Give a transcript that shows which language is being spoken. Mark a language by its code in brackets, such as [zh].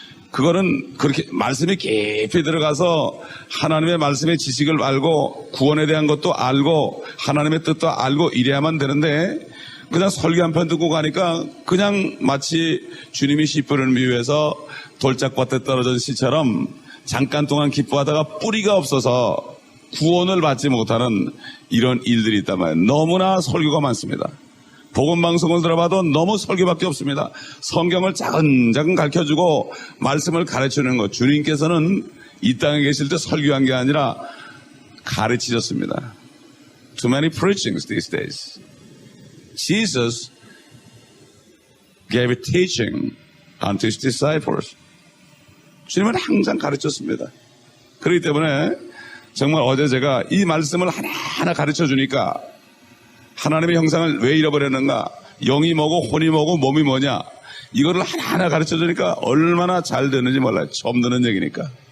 [ko] 그거는 그렇게 말씀이 깊이 들어가서 하나님의 말씀의 지식을 알고 구원에 대한 것도 알고 하나님의 뜻도 알고 이래야만 되는데 그냥 설교 한 편 듣고 가니까 그냥 마치 주님이 씨 뿌리는 비유에서 돌짝밭에 떨어진 씨처럼 잠깐 동안 기뻐하다가 뿌리가 없어서 구원을 받지 못하는 이런 일들이 있단 말이에요. 너무나 설교가 많습니다. 복음방송을 들어봐도 너무 설교밖에 없습니다. 성경을 차근차근 가르쳐주고 말씀을 가르치는 것. 주님께서는 이 땅에 계실 때 설교한 게 아니라 가르치셨습니다. [en] Too many preachings these days. Jesus gave a teaching unto his disciples. [ko] 주님은 항상 가르쳤습니다. 그렇기 때문에 정말 어제 제가 이 말씀을 하나하나 가르쳐 주니까 하나님의 형상을 왜 잃어버렸는가? 영이 뭐고 혼이 뭐고 몸이 뭐냐? 이거를 하나하나 가르쳐 주니까 얼마나 잘 되는지 몰라요. 처음 듣는 얘기니까.